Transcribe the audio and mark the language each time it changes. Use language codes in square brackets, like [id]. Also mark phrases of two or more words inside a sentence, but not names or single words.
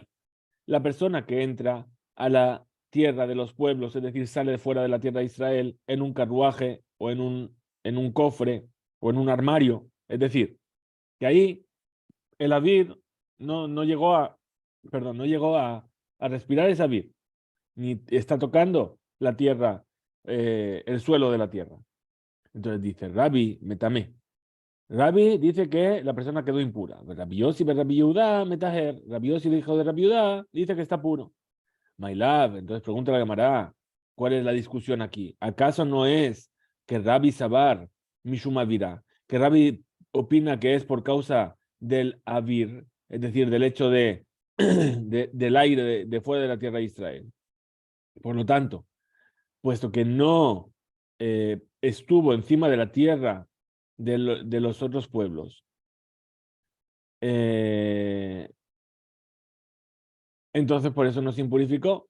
[es] La persona que entra a la tierra de los pueblos, es decir, sale de fuera de la tierra de Israel en un carruaje o en un cofre o en un armario, es decir, que ahí el Avid no llegó no llegó a respirar ese Avid, ni está tocando la tierra, el suelo de la tierra. Entonces dice, Rabbi, metame. Rabbi dice que la persona quedó impura. Rabbi Yossi, Rabbi Yehuda, metajer. Rabbi Yossi, el hijo de Rabbi Yehuda, dice que está puro. [en] My love, [es] entonces pregunta la Gemara, ¿cuál es la discusión aquí? ¿Acaso no es que Rabbi [tmr] סבר, משום אוירא, [es] que Rabbi opina que es por causa del Avir, es decir, del hecho del aire de fuera de la tierra de Israel? Por lo tanto, puesto que no estuvo encima de la tierra de los otros pueblos, eh, entonces por eso no se impurificó.